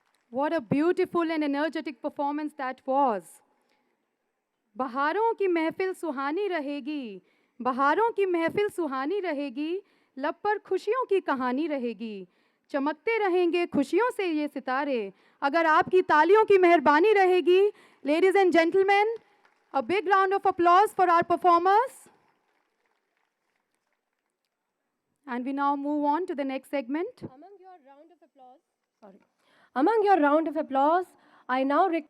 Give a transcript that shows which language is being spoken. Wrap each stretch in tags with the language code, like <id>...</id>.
<en>What a beautiful and energetic performance that was.</en> <hi>बहारों की महफिल सुहानी रहेगी, बहारों की महफिल सुहानी रहेगी, लब पर खुशियों की कहानी रहेगी, चमकते रहेंगे खुशियों से ये सितारे, अगर आपकी तालियों की मेहरबानी रहेगी.</hi> <en>Ladies and gentlemen, a big round of applause for our performers. And we now move on to the next segment. Among your round of applause, I now</en>